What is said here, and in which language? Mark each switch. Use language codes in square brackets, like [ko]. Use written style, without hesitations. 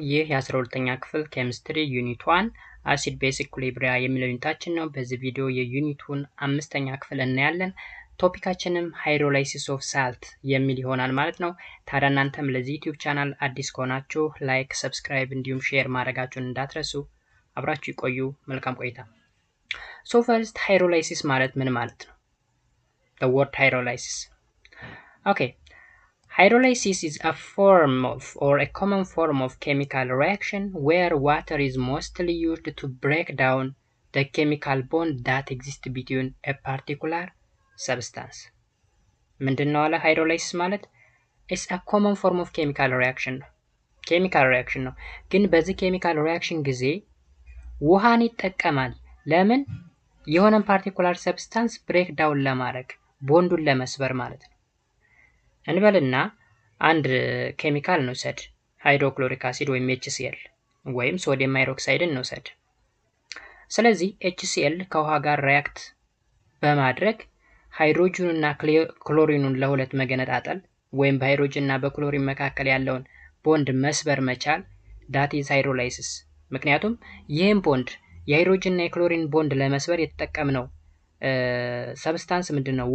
[am] ይህ የ12ኛ ክፍል ኬሚስትሪ ዩኒት 1 አሲድ ቤዝ ኢኩሊብሪያ የሚለው ዩኒታችን ነው። በዚህ ቪዲዮ የዩኒቱን 5ኛ ክፍል እናያለን። ቶፒካችንም ሃይድሮላይሲስ ኦፍ ሳልት የሚል ይሆናል ማለት ነው። ታዲያ እናንተም ለዚህ ዩቲዩብ ቻናል አዲስ ከሆናችሁ ላይክ፣ ሰብስክራይብ እንዲሁም ሼር ማድረጋችሁን እንዳትረሱ። አብራችሁ ይቆዩ። መልካም ቆይታ። ሶ ፈርስት ሃይድሮላይሲስ ማለት ምን ማለት ነው? [en] the word hydrolysis. Okay. Hydrolysis is a form of or a common form of chemical reaction where water is mostly used to break down the chemical bond that exists between a particular substance. [am] ምንድነው አለ hydrolysis ማለት? [en] It's a common form of chemical reaction [am] ነው። chemical reaction ነው። ግን በዚህ chemical reaction ጊዜ ውሃን ይጠቀማል። ለምን? የሆነን particular substance break down ለማድረግ ቦንዱን ለመስበር ማለት ነው። እንበልና አንድ ኬሚካል እንውሰድ፣ ሃይድሮክሎሪክ አሲድ ወይም HCl ወይም ሶዲየም ሃይድሮክሳይድን እንውሰድ። ስለዚህ HCl ከውሃ ጋር ሪያክት በማድረግ ሃይድሮጅኑና ክሎሪኑን ለሁለት መገነጣጠል ወይም በሃይድሮጅንና በክሎሪን መካከል ያለውን ቦንድ መስበር መቻል [en] that is hydrolysis። [am] ምክንያቱም ይህን ቦንድ የሃይድሮጅንና የክሎሪን ቦንድ ለመስበር የተጠቀምነው ሰብስታንስ ምንድነው?